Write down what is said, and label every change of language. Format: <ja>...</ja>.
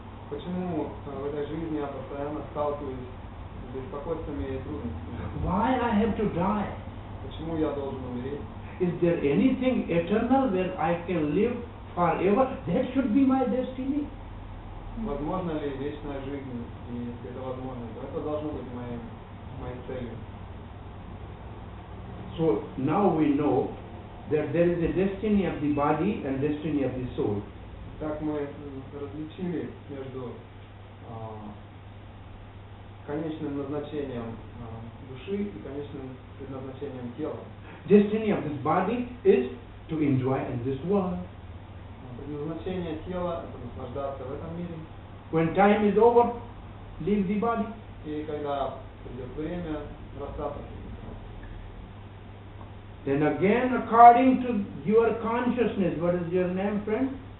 <ru>Почему в этой жизни я постоянно сталкиваюсь с беспокойствами и трудностями?</ru> <en>Why I have to die?</en> <ru>Почему я должен умереть?</ru> <en>Is there anything eternal where I can live forever? That should be my destiny.</en> <ru>Возможно ли вечная жизнь? И если это возможно, то это должно быть моей целью.</ru> <en>So now we know that there is a destiny of the body and destiny of the soul.</en> <ru>Так мы различили между конечным назначением души и конечным предназначением тела.</ru> <en>Destiny of this body is to enjoy in this world.</en> <ru>Предназначение тела – это наслаждаться в этом мире.</ru> <en>When time is over, leave the body.</en> <ru>И когда придет время, расстаться с этим телом.</ru> <en>Then again, according to your consciousness, what is your name, friend?</en>